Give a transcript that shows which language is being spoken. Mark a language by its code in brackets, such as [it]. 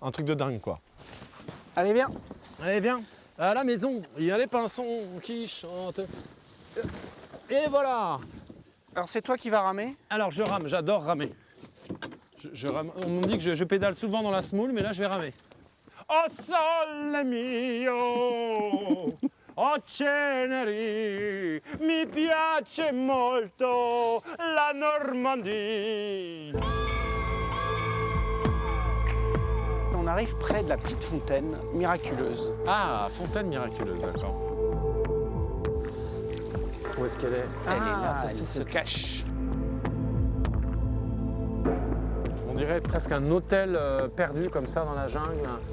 [fr] Un truc de dingue, quoi. Allez, viens. Allez, viens. À la maison, il y a les pinsons qui chantent. Et voilà. Alors, c'est toi qui vas ramer? Alors, je rame, j'adore ramer. Je rame. On me dit que je pédale souvent dans la semoule, mais là, je vais ramer. [it] Oh, sole mio, oh, Ceneri, mi piace molto la Normandie. [fr] On arrive près de la petite fontaine miraculeuse. Ah, fontaine miraculeuse, d'accord. Où est-ce qu'elle est? Elle est là, elle se cache. On dirait presque un hôtel perdu comme ça dans la jungle.